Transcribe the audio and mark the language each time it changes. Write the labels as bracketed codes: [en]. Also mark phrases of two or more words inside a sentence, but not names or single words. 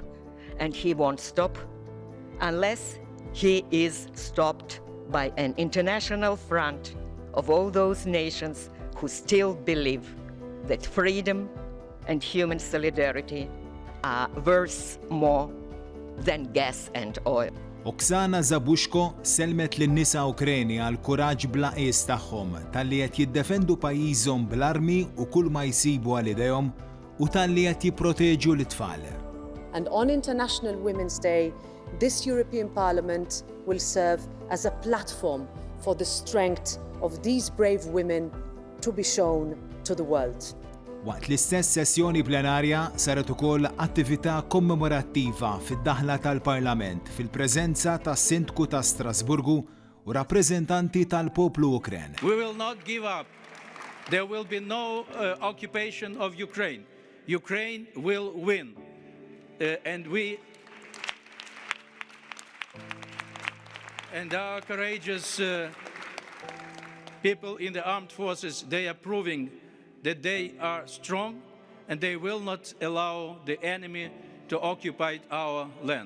[en] And he won't stop unless he is stopped by an international front of all those nations who still believe that freedom and human solidarity are worth more than gas and oil. [mt] Oksana Zabushko selmet lin-nisa Ukreni għal kuraġġ bla qies tagħhom talli qed jiddefendu pajjiżhom bl-armi u kull ma jsibu għal idejhom u talli qed jipproteġu l-tfal. [en] And on International Women's Day, this European Parliament will serve as a platform for the strength of these brave women to be shown to the world. [mt] Waqt l-istess sessjoni plenarja saret ukoll attività kommemorattiva fid-daħla tal-Parlament fil-preżenza tas-Sindku ta' Strasburgu u rappreżentanti tal-poplu Ukren. [en] We will not give up. There will be no occupation of Ukraine. Ukraine will win. And our courageous people in the armed forces, they are proving that they are strong and they will not allow the enemy to occupy our land.